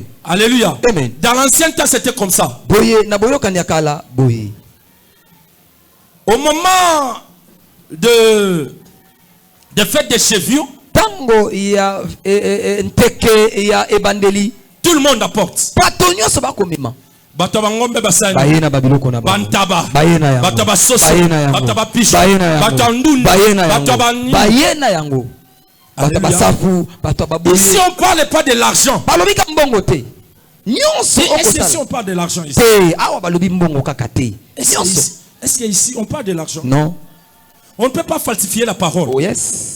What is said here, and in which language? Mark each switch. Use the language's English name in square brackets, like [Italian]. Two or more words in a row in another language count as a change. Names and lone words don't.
[French] Alléluia. Amen. Dans l'ancien temps, c'était comme ça. Au moment de fête des chevilles, tout le monde apporte. [Lingala] Bataba ngombe basani, bantaba, bataba sosi, bataba pisho, bataba ndunda, bataba ni. [French] Ici on parle pas de l'argent. Est-ce qu'on parle de l'argent ici? Est-ce qu'ici on parle de l'argent? Non. On ne peut pas falsifier la parole. [English] Oh yes.